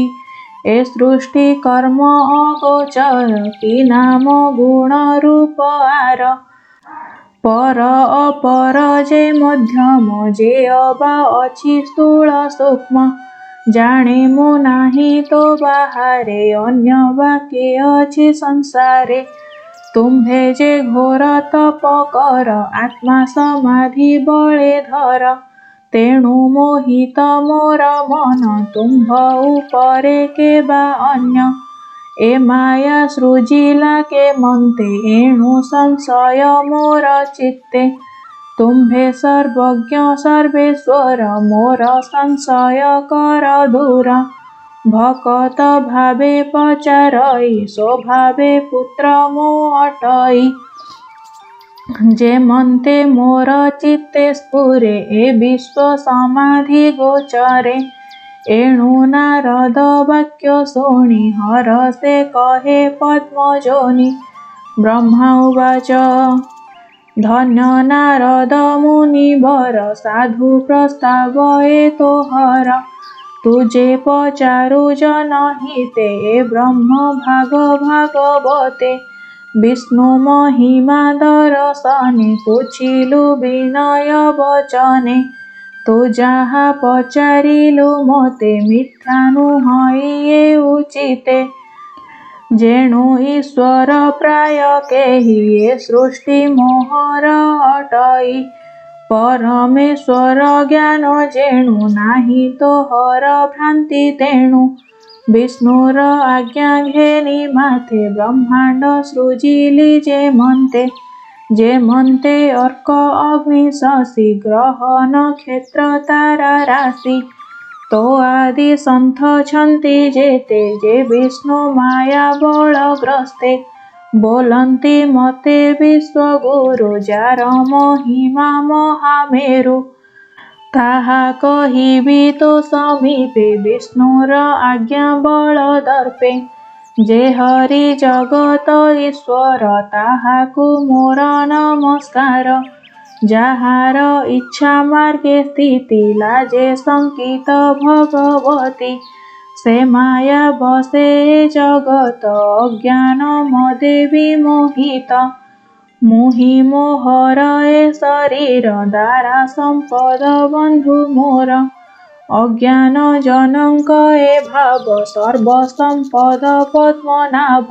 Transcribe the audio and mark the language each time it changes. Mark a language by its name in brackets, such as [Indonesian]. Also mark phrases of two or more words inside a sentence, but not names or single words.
[Odia] ଏ ସୃଷ୍ଟି କର୍ମ ଅଗୋଚର କି ନାମ ଗୁଣ ରୂପ ଆର। ପର ଅପର ଯେ ମଧ୍ୟମ ଯେ ଅବା ଅଛି ସ୍ଥୂଳ ସୂକ୍ଷ୍ମ। ଜାଣେ ମୁ ନାହି ତୋ ବାହାରେ ଅନ୍ୟ ବାକେ ଅଛି ସଂସାରେ। ତୁମ୍ଭେ ଯେ ଘୋର ତପ କର ଆତ୍ମା ସମାଧି ବଳେ ଧର। ତେଣୁ ମୋହିତ ମୋର ମନ ତୁମ୍ଭ ଉପରେ କେବା ଅନ୍ୟ। ଏ ମାୟା ସୃଜିଲା କେ ମନ୍ତେ ଏଣୁ ସଂଶୟ ମୋର ଚିତ୍ତେ। ତୁମ୍ଭେ ସର୍ବଜ୍ଞ ସର୍ବେଶ୍ୱର ମୋର ସଂଶୟ କର ଦୂର। ଭକତ ଭାବେ ପଚାରଇ ସ୍ୱଭାବେ ପୁତ୍ର ମୋ ଅଟଇ। ଯେ ମନ୍ତେ ମୋର ଚିତ୍ତେ ସ୍ଫୁରେ ଏ ବିଶ୍ୱ ସମାଧି ଗୋଚରେ। ଏଣୁ ନାରଦ ବାକ୍ୟ ଶୁଣି ହରଷେ କହେ ପଦ୍ମଯୋନି। [Sanskrit] ब्रह्मा उवाच [Odia] ଧନ୍ୟ ନାରଦ ମୁନିବର ସାଧୁ ପ୍ରସ୍ତାବ ଏତୋହର। ତୁଜେ ପଚାରୁ ଜନହିତେ ଏ ବ୍ରହ୍ମ ଭାଗବତେ। ବିଷ୍ଣୁ ମହିମା ଦର୍ଶନେ ପୁଛିଲୁ ବିନୟ ବଚନେ। ତୁ ଯାହା ପଚାରିଲୁ ମତେ ମିଥ୍ୟା ନୁହଇ ଏ ଉଚିତେ। ଯେଣୁ ଈଶ୍ୱର ପ୍ରାୟ କେହି ଏ ସୃଷ୍ଟି ମୋହର ଅଟଇ। ପରମେଶ୍ୱର ଜ୍ଞାନ ଯେଣୁ ନାହି ତୋହର ଭ୍ରାନ୍ତି ତେଣୁ। ବିଷ୍ଣୁର ଆଜ୍ଞା ଘେନି ମାଥେ ବ୍ରହ୍ମାଣ୍ଡ ସୃଜିଲି ଯେ ମନ୍ତେ। ଯେ ମନ୍ତେ ଅର୍କ ଅଗ୍ନି ଶଶି ଗ୍ରହ ନକ୍ଷତ୍ର ତାରା ରାଶି। ତୋ ଆଦି ସନ୍ଥ ଛନ୍ତି ଯେତେ ଯେ ବିଷ୍ଣୁ ମାୟା ବଳଗ୍ରସ୍ତେ। ବୋଲନ୍ତି ମତେ ବିଶ୍ୱଗୁରୁ ଯାର ମହିମା ମହାମେରୁ। ତାହା କହିବି ତୋ ସମୀପେ ବିଷ୍ଣୁର ଆଜ୍ଞା ବଳ ଦର୍ପେ। ଯେ ହରି ଜଗତ ଈଶ୍ୱର ତାହାକୁ ମୋର ନମସ୍କାର। ଯାହାର ଇଚ୍ଛା ମାର୍ଗେ ସ୍ଥିତି ଲାଜେ ଶଙ୍କିତ ଭଗବତୀ। ସେ ମାୟା ବସେ ଜଗତ ଅଜ୍ଞାନ ମଦେ ବିମୋହିତ। ମୁହି ମୋହର ଏ ଶରୀର ଦାରା ସମ୍ପଦ ବନ୍ଧୁ ମୋର। ଅଜ୍ଞାନ ଜନକ ଏ ଭାବ ସର୍ବ ସମ୍ପଦ ପଦ୍ମନାଭ।